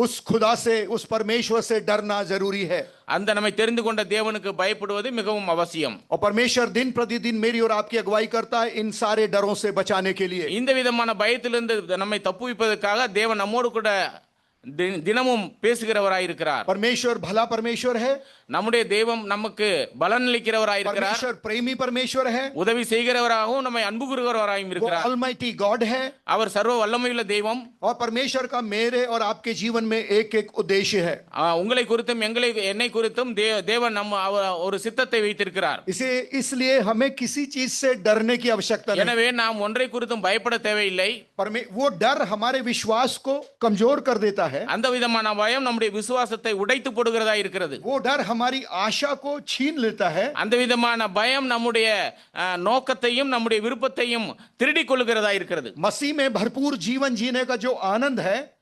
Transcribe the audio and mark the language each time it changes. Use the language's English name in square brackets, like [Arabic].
[Hindi] उस खुदा से, उस परमेश्वर से डरना जरूरी है. [Tamil] அந்த நம்மை தெரிந்து கொண்ட தேவனுக்கு பயப்படுவது மிகவும் அவசியம். [Hindi] और परमेश्वर दिन प्रतिदिन मेरी और आपकी अगुवाई करता है इन सारे डरों से बचाने के लिए. [Tamil] இந்த விதமான பயத்திலிருந்து நம்மை தப்புவிப்பதற்காக தேவன் நம்மோடு கூட தினமும் பேசுகிறவராய் இருக்கிறார். [Hindi] परमेश्वर भला परमेश्वर है. [Tamil] நம்முடைய தெய்வம் நமக்கு பலன் அளிக்கிறவராய் இருக்கிறார். [Hindi] परमेश्वर प्रेमी परमेश्वर है. [Tamil] உதவி செய்கிறவராகவும் நம்மை அன்பு கூறுகிறவராயும் [Hindi] वो [Tamil] இருக்கிறார். [English] Almighty God है. [Tamil] அவர் சர்வ வல்லமையுள்ள தெய்வம். [Hindi] और परमेश्वर का मेरे और आपके जीवन में एक एक उद्देश्य है. [Tamil] உங்களை குறித்தும் என்னை குறித்தும் தேவன் ஒரு சித்தத்தை வைத்திருக்கிறார். [Hindi] इसलिए हमें किसी चीज से डरने की आवश्यकता नहीं. [Tamil] எனவே நாம் ஒன்றை குறித்தும் பயப்பட தேவையில்லை. [Hindi] वो डर हमारे विश्वास को कमजोर कर देता है. [Tamil] அந்த விதமான பயம் நம்முடைய விசுவாசத்தை உடைத்து போடுகிறதா இருக்கிறது. [Hindi] वो डर हमारी आशा को छीन लेता है. [Tamil] அந்த விதமான பயம் நம்முடைய நோக்கத்தையும் நம்முடைய விருப்பத்தையும் திருடிக் கொள்கிறதா இருக்கிறது. [Hindi] मसीह में भरपूर जीवन जीने का जो आनंद है,